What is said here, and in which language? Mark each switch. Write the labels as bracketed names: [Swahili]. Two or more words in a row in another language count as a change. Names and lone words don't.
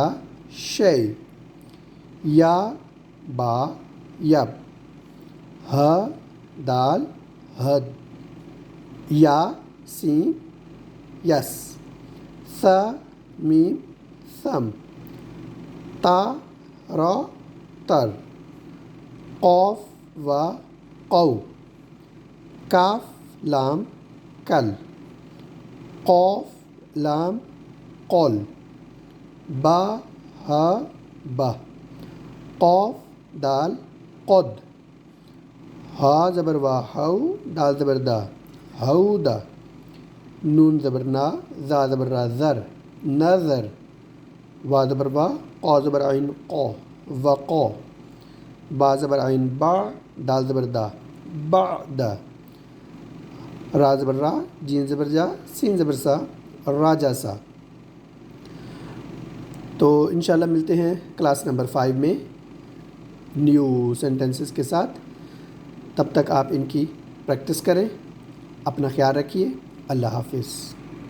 [Urdu] شی، یا با یب، ہ دال حد، یا سین یس، ث میم ثم، تا را تر، قاف و قو، کاف لام کل، قاف لام قل، با ہا بہ، قاف دال قد، ہا زبر وا ہو، دال زبر دا ہو دا، نون زبر نا، زا زبر را زر نظر، وا زبر وا، قا زبر عین قو وقو، با زبر عین با، دال زبر دا بعد، را زبر را، جین زبر جا، سین زبر سا، راجا سا۔ تو انشاءاللہ ملتے ہیں کلاس نمبر 5 میں [English] new sentences [Urdu] کے ساتھ۔ تب تک آپ ان کی پریکٹس کریں۔ اپنا خیال رکھیے۔ اللہ حافظ۔